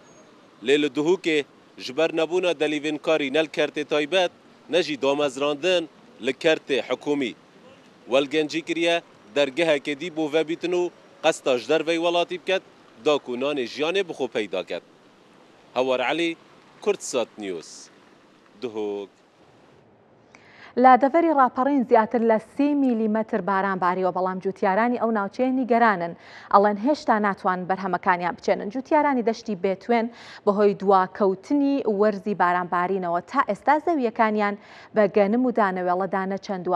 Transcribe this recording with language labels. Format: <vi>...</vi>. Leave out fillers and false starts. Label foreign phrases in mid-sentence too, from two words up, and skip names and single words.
<ku>Lê li dihûkê ji ber nebûna delîvênkarî ne li kertê taybet ne jî damezrandin li kertê hikûmî. Welgencî kiriye dergehekê dî bû vebîtin û qesta ji derveyî welatî biket da ku nanê jiyanê bi xwe peyda ket. Hewar Elî, Kurdsat News. Dihûk.</ku> <ckb>لە دەڤەری ڕاپەڕین زیاتر لە 30 میلیمەتر باران باریەوە بەڵام جوتیارانی ئەو ناوچەیە نیگەرانن ئەڵێن هێشتا ناتوان بەرهەمەکانیان بچێنن. جوتیارانی دەشتی بێتوێن بەهۆی دواکەوتنی وەرزی بارانبارینەوە تا ئێستا زەویەکانیان بە گەنم و دانەوێڵە دانەچەندووە.</ckb>